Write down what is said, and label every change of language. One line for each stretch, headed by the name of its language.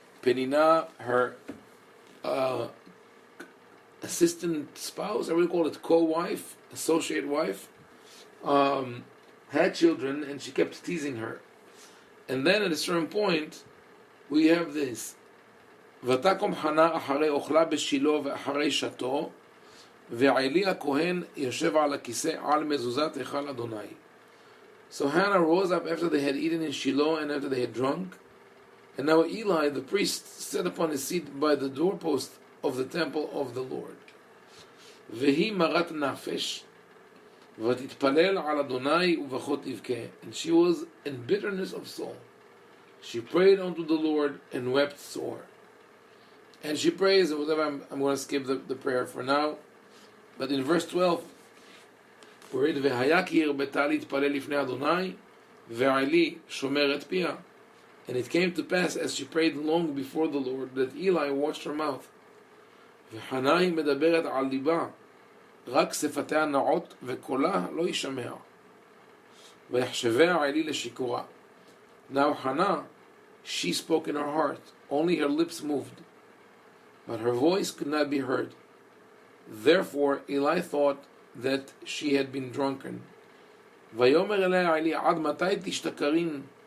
English: Penina, her assistant spouse, I would call it co-wife, associate wife, had children, and she kept teasing her. And then at a certain point, we have this.
Hebrew: ותקום חנה אחרי אוכלה בשילה ואחרי שתו, ועלי הכהן יושב על הכיסא על מזוזת היכל אדוני.
English: So Hannah rose up after they had eaten in Shiloh and after they had drunk. And now Eli, the priest, sat upon his seat by the doorpost of the temple of the Lord.
Hebrew: והיא מרת נפש, ותתפלל על אדוני ובכות תבכה.
English: And she was in bitterness of soul. She prayed unto the Lord and wept sore. And she prays, and whatever, I'm going to skip the prayer for now. But in verse 12, we read,
Hebrew: והיה כי הרבתה להתפלל לפני אדוני, ועלי שומרת פיה.
English: And it came to pass, as she prayed long before the Lord, that Eli watched her mouth.
Hebrew: וחנה היא מדברת על ליבה, רק שפתיה נעות, וקולה לא יישמע. ויחשביה עלי לשיכורה.
English: Now Hannah, she spoke in her heart, only her lips moved, but her voice could not be heard. Therefore Eli thought that she had been drunken.
Hebrew: ויאמר אליה עלי, עד מתי תשתכרין